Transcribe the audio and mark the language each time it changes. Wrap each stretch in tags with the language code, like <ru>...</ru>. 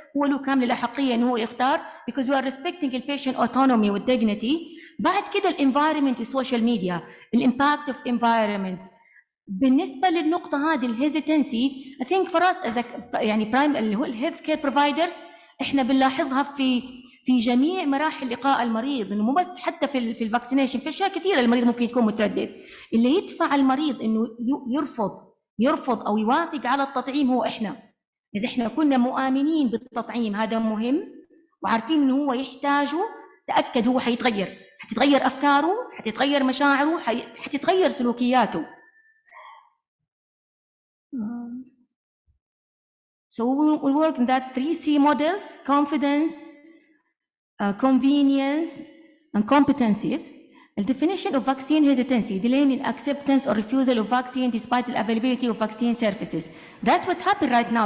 <ar>هو له كامل الأحقية إنه هو يختار</ar> <en>because we are respecting the patient autonomy with dignity.</en> <ar>بعد كده</ar> <en>الانفايرمنت والسوشيال ميديا، الامباكت اوف environment.</en> <ar>بالنسبة للنقطة هذه الهيزيتنسي</ar> <en>I think for us as a</en> <ar>يعني برايم اللي هو الهيلث كير بروفايدرز احنا بنلاحظها في جميع مراحل لقاء المريض، انه مو بس حتى في الفاكسينيشن، في اشياء كثيره المريض ممكن يكون متردد. اللي يدفع المريض انه يرفض او يوافق على التطعيم هو احنا. اذا احنا كنا مؤمنين بالتطعيم هذا مهم وعارفين انه هو يحتاجه، تاكد هو حتتغير افكاره، حتتغير مشاعره، حتتغير سلوكياته.</ar> <en>So we work in that 3C models: confidence, convenience, and competencies. The definition of vaccine hesitancy: delaying in acceptance or refusal of vaccine despite the availability of vaccine services. That's what happened right now.</en>